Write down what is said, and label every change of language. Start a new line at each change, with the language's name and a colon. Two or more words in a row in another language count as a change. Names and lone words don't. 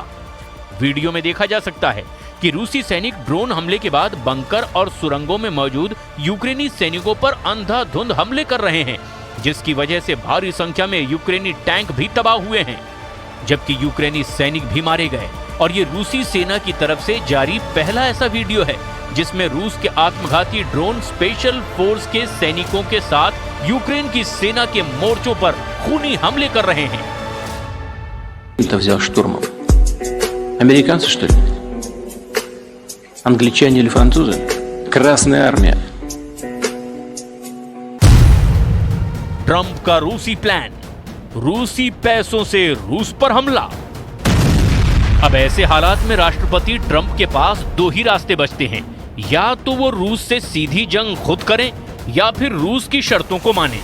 Hindi: वीडियो में देखा जा सकता है कि रूसी सैनिक ड्रोन हमले के बाद बंकर और सुरंगों में मौजूद यूक्रेनी सैनिकों पर अंधाधुंध हमले कर रहे हैं, जिसकी वजह से भारी संख्या में यूक्रेनी टैंक भी तबाह हुए हैं, जबकि यूक्रेनी सैनिक भी मारे गए। और ये रूसी सेना की तरफ से जारी पहला ऐसा वीडियो है जिसमें रूस के आत्मघाती ड्रोन
English: special force
Hindi: के सैनिकों के साथ यूक्रेन की सेना के मोर्चों पर खूनी हमले कर रहे हैं।
Russian: Взял штурмом. Американцы, что ли? Англичане или французы? Красная армия.
Hindi: ट्रंप का रूसी प्लान, रूसी पैसों से रूस पर हमला। अब ऐसे हालात में राष्ट्रपति ट्रंप के पास 2 ही रास्ते बचते हैं, या तो वो रूस से सीधी जंग खुद करें या फिर रूस की शर्तों को माने।